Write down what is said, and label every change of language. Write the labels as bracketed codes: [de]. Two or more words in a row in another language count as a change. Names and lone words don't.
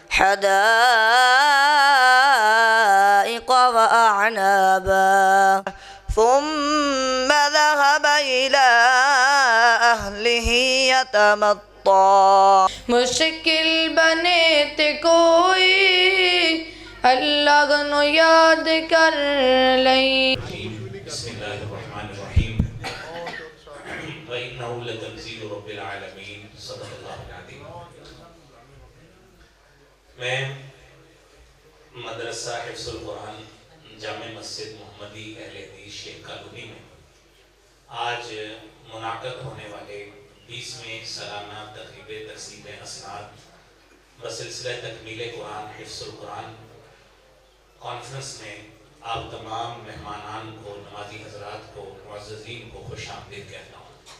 [ar] حدائق وأعنابا ثم ذهب إلى أهله يتمطى [pa] مشکل بنے تے کوئی اللہ نو یاد کر لئی [ar] بسم اللہ الرحمن الرحیم وَإِنَّهُ لَتَنزِيلُ رَبِّ الْعَالَمِينَ صدق اللہ العظیم۔ [ur] میں مدرسہ حفظ القرآن جامع مسجد محمدی اہل حدیث شیخ کالونی میں آج منعقد ہونے والے 20ویں سالانہ تقریب تقسیم اسناد بسلسلہ تکمیل قرآن حفظ القرآن کانفرنس میں آپ تمام مہمانان کو، نمازی حضرات کو، معززین کو خوش آمدید کہتا ہوں۔